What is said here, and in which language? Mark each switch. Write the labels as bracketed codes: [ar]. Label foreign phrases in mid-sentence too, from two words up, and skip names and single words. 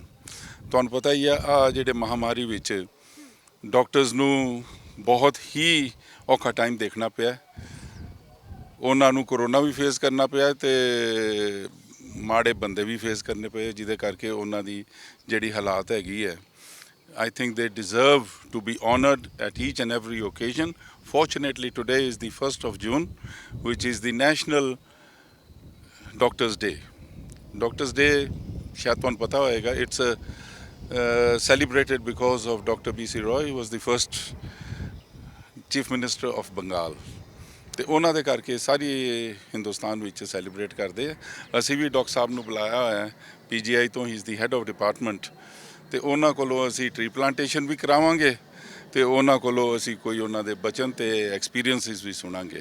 [pa] ਤੁਹਾਨੂੰ ਪਤਾ ਹੀ ਆ ਜਿਹੜੇ ਮਹਾਮਾਰੀ ਵਿੱਚ ਡਾਕਟਰਸ ਨੂੰ ਬਹੁਤ ਹੀ ਔਖਾ ਟਾਈਮ ਦੇਖਣਾ ਪਿਆ। ਉਹਨਾਂ ਨੂੰ ਕਰੋਨਾ ਵੀ ਫੇਸ ਕਰਨਾ ਪਿਆ ਤੇ ਮਾੜੇ ਬੰਦੇ ਵੀ ਫੇਸ ਕਰਨੇ ਪਏ, ਜਿਹਦੇ ਕਰਕੇ ਉਹਨਾਂ ਦੀ ਜਿਹੜੀ ਹਾਲਾਤ ਹੈਗੀ ਹੈ [en] I think they deserve to be honored at each and every occasion. Fortunately, today is the 1st of June, which is the National Doctors Day. Doctors Day, [pa] shayad ਤੁਹਾਨੂੰ ਪਤਾ ਹੋਏਗਾ, [en] it's celebrated because of Dr. B.C. Roy, who was the first Chief Minister of Bengal. [pa] ਤੇ ਉਹਨਾਂ ਦੇ ਕਰਕੇ ਸਾਰੀ ਹਿੰਦੁਸਤਾਨ ਵਿੱਚ ਸੈਲੀਬ੍ਰੇਟ ਕਰਦੇ ਆ। ਅਸੀਂ ਵੀ ਡਾਕਟਰ ਸਾਹਿਬ ਨੂੰ ਬੁਲਾਇਆ ਹੋਇਆ ਹੈ PGI ਤੋਂ, [en] he is the head of department, [pa] ਤੇ ਉਹਨਾਂ ਕੋਲੋਂ ਅਸੀਂ [en] tree plantation [pa] ਵੀ ਕਰਾਵਾਂਗੇ ਤੇ ਉਹਨਾਂ ਕੋਲੋਂ ਅਸੀਂ ਕੋਈ ਉਹਨਾਂ ਦੇ ਬਚਨ ਤੇ ਐਕਸਪੀਰੀਐਂਸਿਸ ਵੀ ਸੁਣਾਂਗੇ।